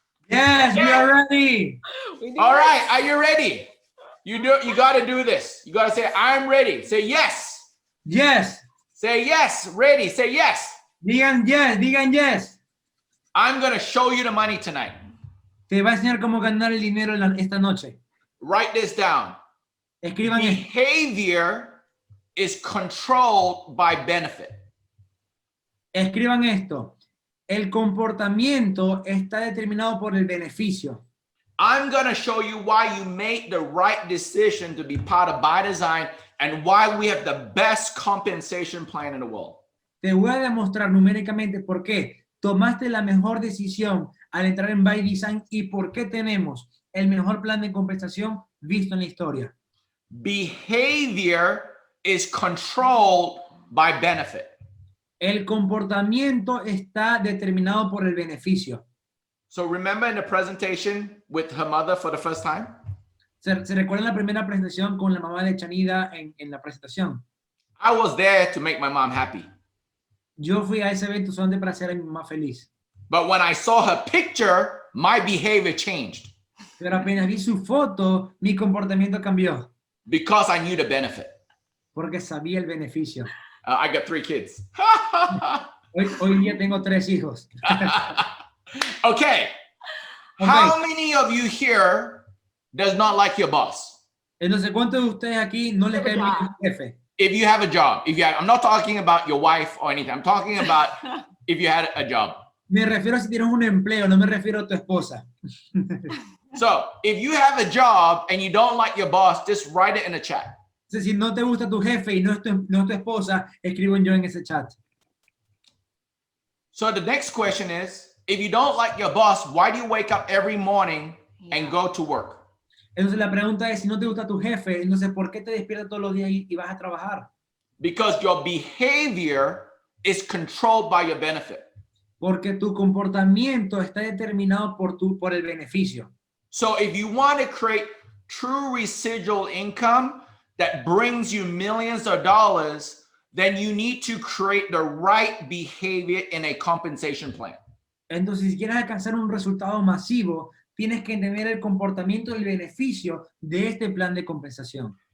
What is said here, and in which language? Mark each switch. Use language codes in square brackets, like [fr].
[en] Yes, we are ready. We do All this. right. Are you ready? You got to do this. You got to say, I'm ready. Say yes. Yes. Say yes. Ready. Say yes. [es] Digan yes. [en] I'm going to show you the money tonight. [es] Te va a enseñar cómo ganar el dinero esta noche. [en] Write this down. [es] Escriban esto. [en] Behavior is controlled by benefit. [es] Escriban esto. El comportamiento está determinado por el beneficio. [en] I'm going to show you why you made the right decision to be part of BYDZYNE and why we have the best compensation plan in the world. [es] Te voy a demostrar numéricamente por qué tomaste la mejor decisión al entrar en BYDZYNE y por qué tenemos el mejor plan de compensación visto en la historia. [en] Behavior is controlled by benefit. [es] El comportamiento está determinado por el beneficio. [en] So remember in the presentation with her mother for the first time? [es] ¿Se recuerdan la primera presentación con la mamá de Chanida en la presentación? [en] I was there to make my mom happy. [es] Yo fui a ese evento solamente para hacer a mi mamá feliz. [en] But when I saw her picture, my behavior changed [es] Pero apenas vi su foto, mi comportamiento cambió. [en] because I knew the benefit. [es] Porque sabía el beneficio. [en] I got 3 kids. [es] Hoy día tengo 3 hijos. [en] Okay. How many of you here does not like your boss? [es] Entonces, ¿cuántos de ustedes aquí no les cae bien el jefe? [en] If you have a job, I'm not talking about your wife or anything. I'm talking about if you had a job. [es] Me refiero a si tienes un empleo, no me refiero a tu esposa. [en] So if you have a job and you don't like your boss, just write it in the chat. [es] Entonces, si no te gusta tu jefe y no es tu esposa, escribo yo en ese chat. [en] So the next question is, if you don't like your boss, why do you wake up every morning and go to work? [es] Entonces la pregunta es, si no te gusta tu jefe, entonces ¿por qué te despiertas todos los días y vas a trabajar? [en] Because your behavior is controlled by your benefit. [es] Porque tu comportamiento está determinado por el beneficio. [en] So if you want to create true residual income that brings you millions of dollars, then you need to create the right behavior in a compensation plan. [es] Entonces, si quieres alcanzar un resultado masivo, tienes que entender el comportamiento y el beneficio de este plan de compensación.